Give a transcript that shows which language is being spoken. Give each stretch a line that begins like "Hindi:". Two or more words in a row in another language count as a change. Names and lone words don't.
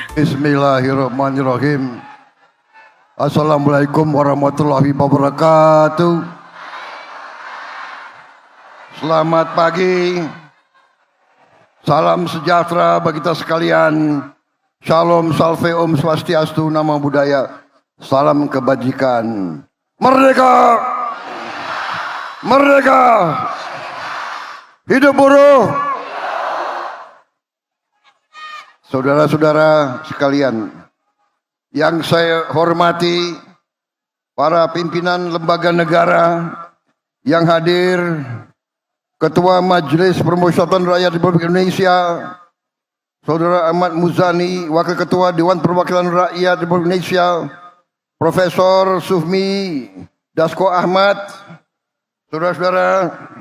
Arabic: بسم الله الرحمن الرحيم. السلام عليكم ورحمة الله وبركاته.
Indonesian: Selamat pagi. Salam sejahtera bagi kita sekalian. Shalom,
Balinese: salve, om swastiastu,
Pali: namo buddhaya.
Indonesian: Salam kebajikan. Merdeka! Merdeka! Hidup buruh! Saudara-saudara sekalian, yang saya hormati, para pimpinan lembaga negara yang hadir, Ketua Majelis Permusyawaratan Rakyat Republik Indonesia, Saudara Ahmad Muzani, Wakil Ketua Dewan Perwakilan Rakyat Republik Indonesia, Profesor Sufmi Dasko Ahmad, saudara-saudara,